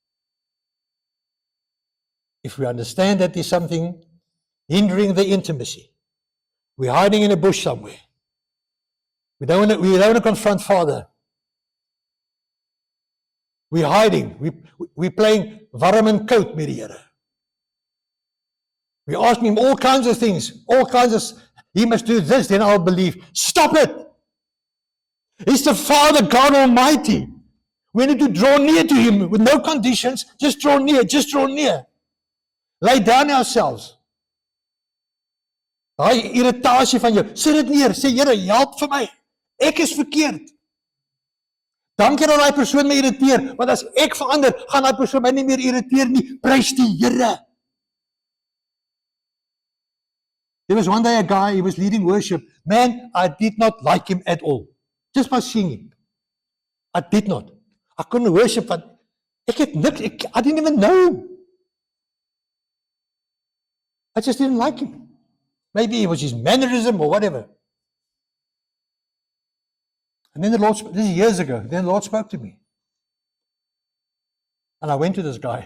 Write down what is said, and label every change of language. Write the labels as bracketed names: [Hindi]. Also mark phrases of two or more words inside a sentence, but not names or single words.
[English] If we understand that there's something hindering the intimacy, we're hiding in a bush somewhere. We don't want to confront Father. We're hiding. We're playing warm and [Afrikaans] koud met die Here. [English] We're asking him all kinds of things, all kinds of, he must do this, then I'll believe. Stop it! He's the Father, God Almighty. We need to draw near to him with no conditions. Just draw near, just draw near. Lay down ourselves. [Afrikaans] Daai irritasie van jou, sit dit neer, sê Here, help vir my. Ek is verkeerd. Dankie dat daai persoon my irriteer, want as ek verander, gaan daai persoon my nie meer irriteer nie. Prys die Here. [English] There was one day a guy, he was leading worship. Man, I did not like him at all. Just by singing. I did not. I couldn't worship, [Afrikaans] want ek het niks, [English] I didn't even know him. I just didn't like him. Maybe it was his mannerism or whatever. And then the Lord, this is years ago, then the Lord spoke to me. And I went to this guy.